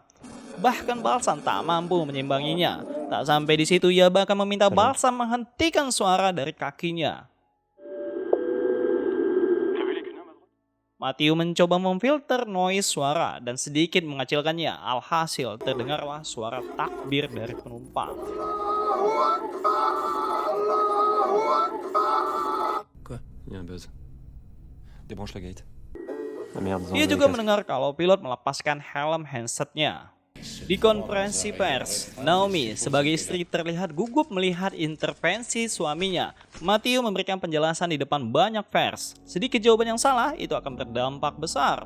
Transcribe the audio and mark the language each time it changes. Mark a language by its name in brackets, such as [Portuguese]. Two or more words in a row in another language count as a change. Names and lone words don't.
[Indonesian] Bahkan Balsan tak mampu menyimbanginya. Tak sampai di situ, ia bahkan meminta Balsan menghentikan suara dari kakinya. Matthew mencoba memfilter noise suara dan sedikit mengecilkannya, alhasil terdengarlah suara takbir dari penumpang. [French] Quoi? Il y a un buzz. Débranche la gate. Ah merde, [Indonesian] Ia juga mendengar kalau pilot melepaskan helm handsetnya. Di konferensi pers, Naomi sebagai istri terlihat gugup melihat intervensi suaminya. Matthew memberikan penjelasan di depan banyak pers. Sedikit jawaban yang salah itu akan berdampak besar.